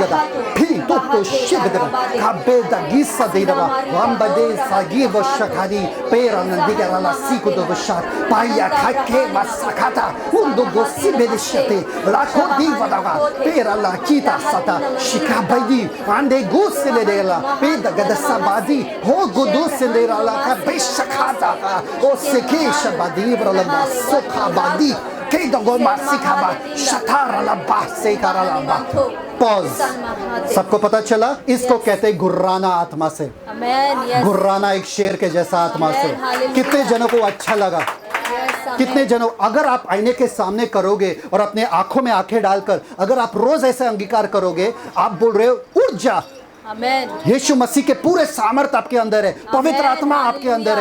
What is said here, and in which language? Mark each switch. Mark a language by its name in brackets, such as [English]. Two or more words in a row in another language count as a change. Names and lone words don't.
[Hindi] da pi tutto shigdera kabeda gissa deidava vambade sagi vashakadi pera nandigara la siko do vashak paya kake masakata undo gossi bedeshate la kodiva daga pera la kita sata shikabadi ande gusile dela peda gadasa badi ho godusile la kabeshakata o sekesha badi la masoka badi ke dogo masikaba shatara la base karala ba पॉज सबको पता चला इसको कहते हैं गुर्राना आत्मा से गुर्राना एक शेर के जैसा आत्मा से कितने जनों को अच्छा लगा कितने जनों अगर आप आईने के सामने करोगे और अपने आंखों में आंखें डालकर अगर आप रोज ऐसे अंगीकार करोगे आप बोल रहे हो उठ जा यीशु मसीह के पूरे सामर्थ आपके अंदर है पवित्र आत्मा आपके अंदर